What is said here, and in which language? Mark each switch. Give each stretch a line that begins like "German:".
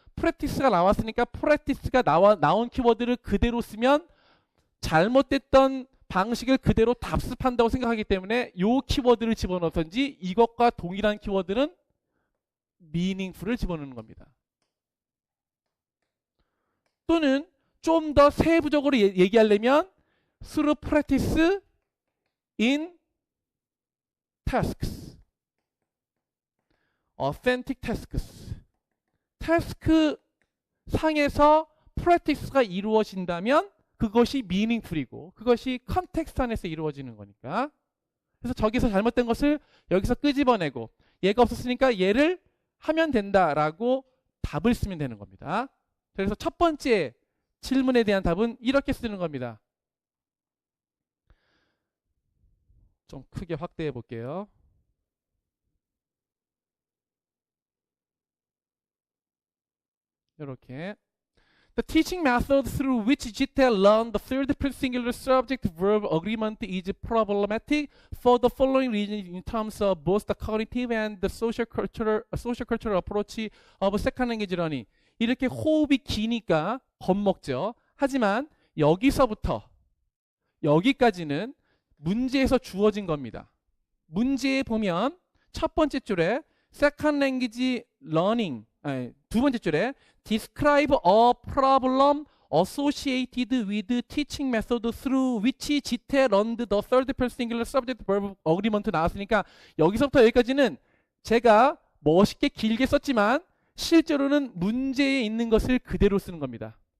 Korean: 프랙티스가 나왔으니까 프랙티스가 나온 키워드를 그대로 쓰면 잘못됐던 방식을 그대로 답습한다고 생각하기 때문에 이 키워드를 집어넣든지 이것과 동일한 키워드는 meaningful을 집어넣는 겁니다. 또는 좀 더 세부적으로 얘기하려면
English: through practice in tasks, authentic tasks.
Korean: 태스크 상에서 practice가 이루어진다면 그것이 meaningful이고 그것이 컨텍스트 안에서 이루어지는 거니까. 그래서 저기서 잘못된 것을 여기서 끄집어내고 얘가 없었으니까 얘를 하면 된다라고 답을 쓰면 되는 겁니다. 그래서 첫 번째 질문에 대한 답은 이렇게 쓰는 겁니다. 좀 크게 확대해 볼게요. 이렇게
English: The teaching method through which GTAL learned the third singular subject-verb agreement is problematic for the following reasons in terms of both the cognitive and the social cultural approach of second language learning.
Korean: 이렇게 호흡이 기니까 겁먹죠. 하지만 여기서부터 여기까지는 문제에서 주어진 겁니다. 문제에 보면 첫 번째 줄에 second language learning, 두 번째 줄에
English: describe a problem associated with teaching method through which GTAL learned the third person singular subject verb agreement
Korean: 나왔으니까 여기서부터 여기까지는 제가 멋있게 길게 썼지만 실제로는 문제에 있는 것을 그대로 쓰는 겁니다.